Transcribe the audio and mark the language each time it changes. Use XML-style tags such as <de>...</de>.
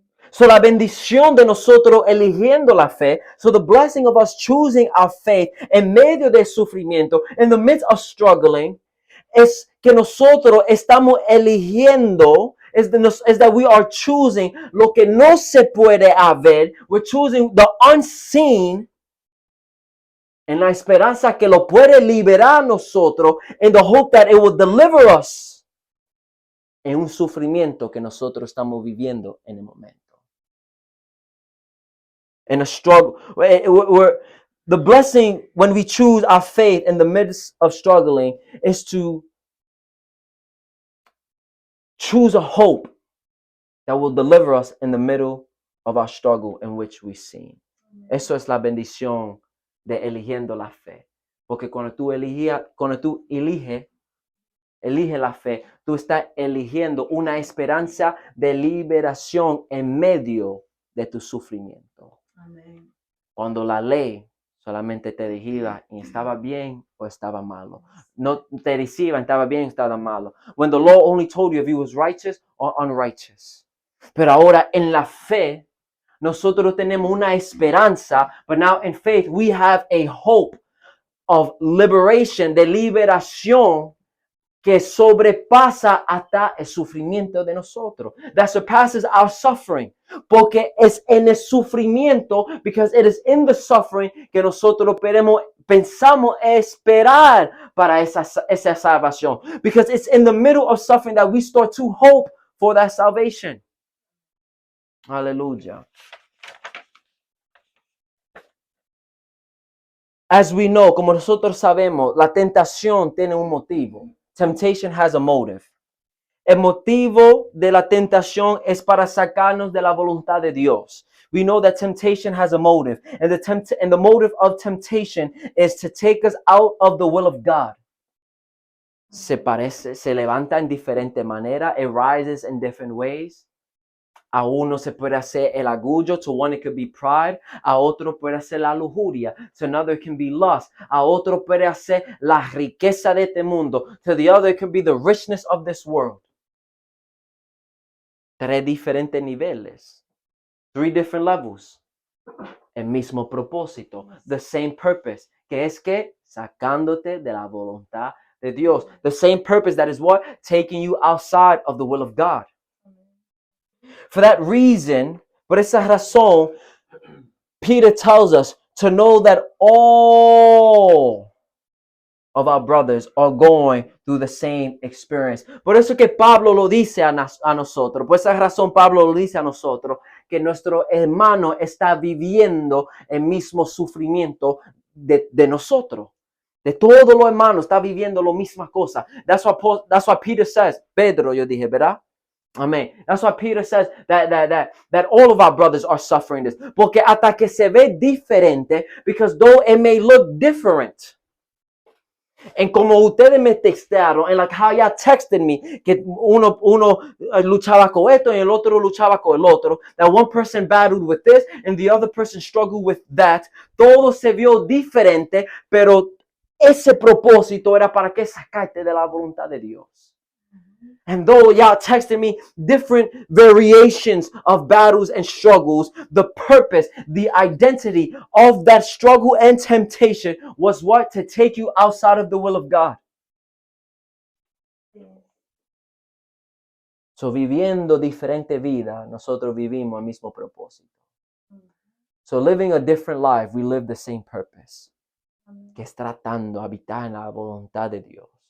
<es>So la bendición de nosotros eligiendo la fe,</es> <en>so the blessing of us choosing our faith</en> <es>en medio del sufrimiento,</es> <en>in the midst of struggling,</en> <es>es que nosotros estamos eligiendo,</es> <en>is that we are choosing</en> <es>lo que no se puede haber,</es> <en>we're choosing the unseen,</en> <es>en la esperanza que lo puede liberar a nosotros,</es> <en>in the hope that it will deliver us</en> <es>en un sufrimiento que nosotros estamos viviendo en el momento.</es> <en>In a struggle, the blessing when we choose our faith in the midst of struggling is to choose a hope that will deliver us in the middle of our struggle in which we sin.</en> <es>Eso es la bendición de eligiendo la fe. Porque cuando tú eliges la fe, tú estás eligiendo una esperanza de liberación en medio de tu sufrimiento. Amén. Cuando la ley solamente te decía y estaba bien o estaba malo. No te decía estaba bien o estaba malo.</es> <en>When the law only told you if you was righteous or unrighteous.</en> <es>Pero ahora en la fe, nosotros tenemos una esperanza,</es> <en>but now in faith we have a hope of liberation,</en> <es>de liberación que sobrepasa hasta el sufrimiento de nosotros.</es> <en>That surpasses our suffering.</en> <es>Porque es en el sufrimiento,</es> <en>because it is in the suffering,</en> <es>que nosotros pensamos esperar para esa salvación.</es> <en>Because it's in the middle of suffering that we start to hope for that salvation.</en> <es>Aleluya.</es> <en>As we know,</en> <es>como nosotros sabemos, la tentación tiene un motivo.</es> <en>Temptation has a motive.</en> <es>El motivo de la tentación es para sacarnos de la voluntad de Dios.</es> <en>We know that temptation has a motive. And the motive of temptation is to take us out of the will of God.</en> <es>Se levanta en diferente manera.</es> <en>It rises in different ways.</en> <es>A uno se puede hacer el orgullo.</es> <en>To one it could be pride.</en> <es>A otro puede hacer la lujuria.</es> <en>To another it can be lust.</en> <es>A otro puede hacer la riqueza de este mundo.</es> <en>To the other it can be the richness of this world.</en> <es>Tres diferentes niveles.</es> <en>3 different levels.</en> <es>El mismo propósito.</es> <en>The same purpose.</en> <es>Que es que sacándote de la voluntad de Dios. The same purpose that is what? Taking you outside of the will of God.</es> <en>For that reason,</en> <es>por esa razón,</es> <en>Peter tells us to know that all of our brothers are going through the same experience.</en> <es>Por eso que Pablo lo dice a nosotros. Por esa razón Pablo lo dice a nosotros, que nuestro hermano está viviendo el mismo sufrimiento de nosotros. De todos los hermanos está viviendo la misma cosa.</es> <en>That's what Peter says.</en> <es>Pedro, yo dije, ¿verdad?</es> <en>Amen. That's why Peter says that all of our brothers are suffering this.</en> <es>Porque hasta que se ve diferente,</es> <en>because though it may look different.</en> <es>En como ustedes me textearon, en</es> <en>like how y'all texted me,</en> <es>que uno luchaba con esto y el otro luchaba con el otro.</es> <en>That one person battled with this and the other person struggled with that.</en> <es>Todo se vio diferente, pero ese propósito era para que sacarte de la voluntad de Dios.</es> <en>And though y'all texted me different variations of battles and struggles, the purpose, the identity of that struggle and temptation was what? To take you outside of the will of God.</en> <es>So viviendo diferente vida, nosotros vivimos el mismo propósito.</es> <en>So living a different life, we live the same purpose.</en> <es>Que es tratando de habitar en la voluntad de Dios.</es>